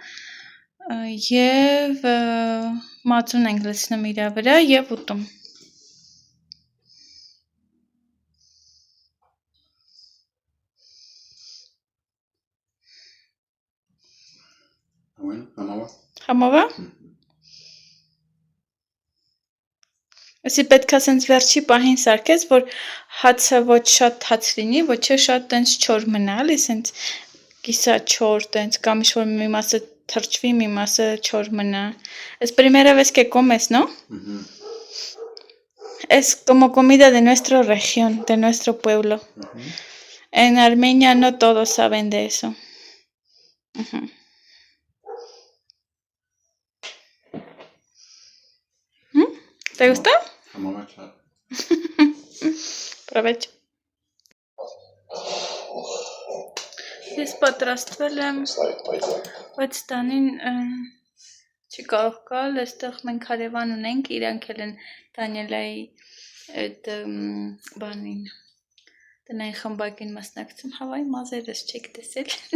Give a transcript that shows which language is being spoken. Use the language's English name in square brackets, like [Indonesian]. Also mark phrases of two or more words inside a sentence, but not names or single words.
[Armenian] և մածուն ենք լցնում իրա վրա և ուտում։ Համով է։ Այսի պետք է սենց վերջի պահին սարքես, որ հացը ոչ շատ հաց լինի, ոչ շատ տենց չոր մնա, էլի սենց կիսա չոր տենց, կամ ինչ-որ մի մասը թրջվի, մի մասը չոր մնա։ [Spanish] Es primera vez que comes, ¿no? Es como comida de nuestra región, de nuestro pueblo. En Armenia no todos saben de eso. ¿Te gustó? Provecho. [Armenian] Ես պատրաստվել եմ, բայց տանին չի կարող կալ, այստեղ մենք հարևան ունենք, իրանք էլ են Դանիելայի այդ բանին, տնային խմբակին մասնակցում, հավայ մազերս չեք տեսել,